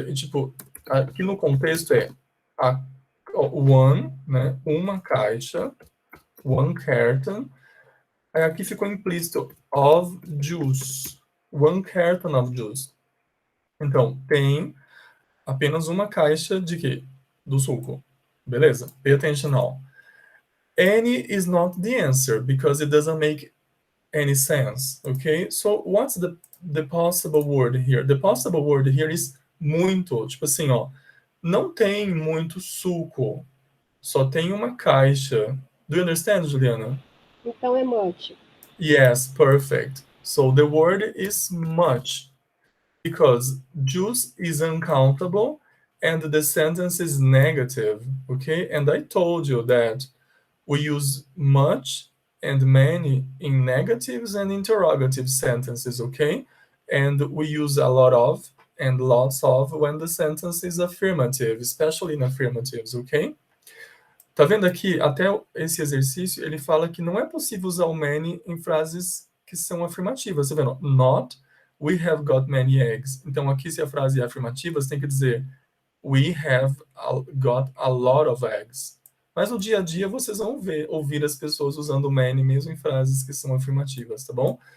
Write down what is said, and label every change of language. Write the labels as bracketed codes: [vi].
[pt] E tipo, aqui no contexto é one, né? Uma caixa, [en] one carton. [pt] Aí aqui ficou implícito [en] of juice. One carton of juice. [pt] Então, tem apenas uma caixa de quê? Do suco. Beleza? [en] Pay attention now. Any is not the answer because it doesn't make any sense. Okay? So what's the possible word here? The possible word here is [pt] muito. Tipo assim, ó. Não tem muito suco. Só tem uma caixa. [en] Do you understand, Juliana? [pt] Então é much. [en] Yes, perfect. So the word is much because juice is uncountable and the sentence is negative, okay? And I told you that we use much and many in negatives and interrogative sentences, okay? And we use a lot of and lots of when the sentence is affirmative, especially in affirmatives, okay? [pt] Tá vendo aqui, até esse exercício, ele fala que não é possível usar o many em frases que são afirmativas. Tá vendo? [en] Not, we have got many eggs. [pt] Então, aqui, se a frase é afirmativa, você tem que dizer [en] we have got a lot of eggs. [pt] Mas no dia a dia, vocês vão ouvir as pessoas usando many mesmo em frases que são afirmativas, tá bom?